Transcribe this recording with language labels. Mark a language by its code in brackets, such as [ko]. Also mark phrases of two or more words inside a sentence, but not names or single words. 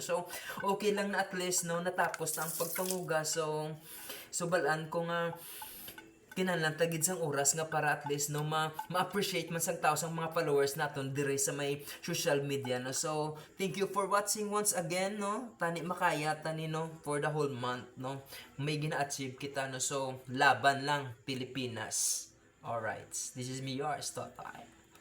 [hil] So okay lang na [en] at least, [hil] no, natapos na ang pagpangugas. So balaan ko nga kinahanglan tagid sang oras nga para [en] at least [hil] no ma-appreciate man sang tao sang mga followers naton dire sa may [en] social media, [hil] no. [en] So thank you for watching once again, [hil] no. Tani makaya tani, no, [en] for the whole month, [hil] no, may gina-achieve kita, no. [tl] So laban lang Pilipinas. [en] Alright, this is me, yours Totoy.